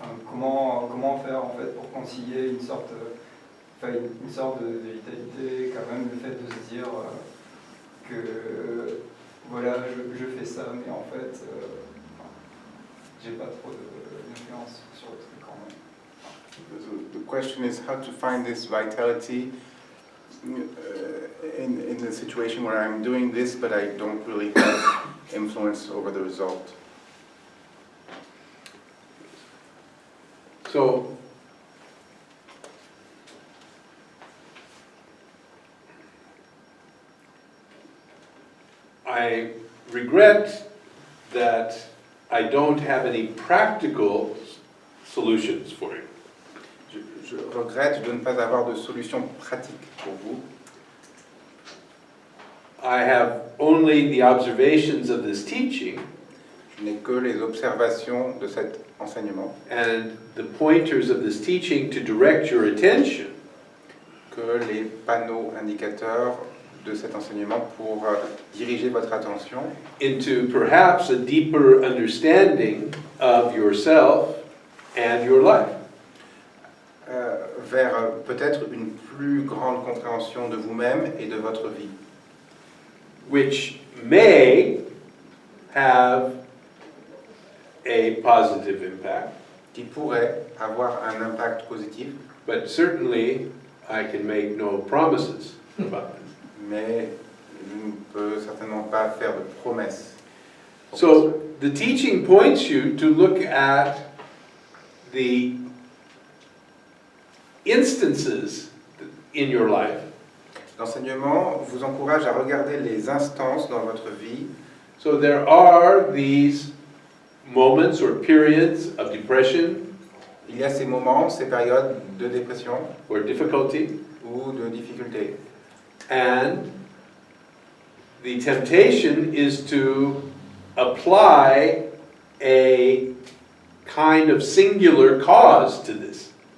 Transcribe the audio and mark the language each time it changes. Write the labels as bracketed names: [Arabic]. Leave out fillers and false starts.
[French] comment faire en fait pour concilier une sorte de vitalité, quand même le fait de se dire que voilà je fais ça, mais en fait j'ai pas trop d'influence sur le truc quand même. [English] the question is how to find this vitality in the situation where I'm doing this, but I don't really have influence over the result. So, I regret that I don't have any practical solutions for you. [French] Je regrette de ne pas avoir de solution pratique pour vous. [English] I have only the observations of this teaching [French] Je n'ai que les observations de cet enseignement, [English] and the pointers of this teaching to direct your attention [French] que les panneaux indicateurs de cet enseignement pour diriger votre attention [English] into perhaps a deeper understanding of yourself and your life. [French] vers peut-être une plus grande compréhension de vous-même et de votre vie, [English] Which may have a positive impact, [French] qui pourrait avoir un impact positif, [English] but certainly I can make no promises about this. [French] mais je ne peux certainement pas faire de promesses. [English] So the teaching points you to look at the instances in your life [French] L'enseignement vous encourage à regarder les instances dans votre vie. [English] So there are these moments or periods of depression [French] Il y a ces moments, ces périodes de dépression [English] or difficulty, [French] ou de difficulté. [English] and the temptation is to apply a kind of singular cause to this.